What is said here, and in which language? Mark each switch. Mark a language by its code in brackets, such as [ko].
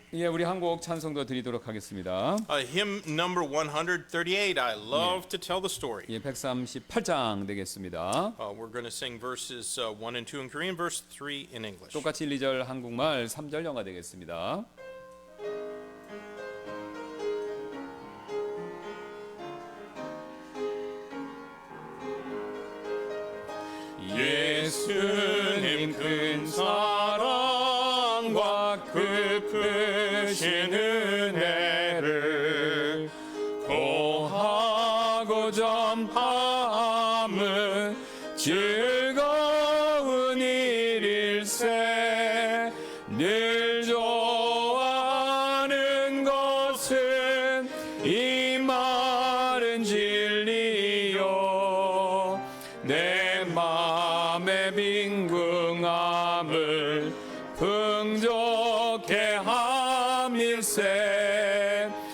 [ko] 예, 우리 한 곡 찬송도 드리도록 하겠습니다. [en] Hymn number 138, I love to tell the story. [ko] 예, 138장 되겠습니다. [en] We're going to sing verses 1 and 2 in Korean, verse 3 in English. [ko] 똑같이 1, 2절 한국말, 3절 영어 되겠습니다. 예수님 큰 사랑과 깊으신 은혜를 고하고 전함은 즐거운 일일세. 늘 좋아하는 것은 이 말은 진리요 내 맘의 빈궁함을 풍족해 함일세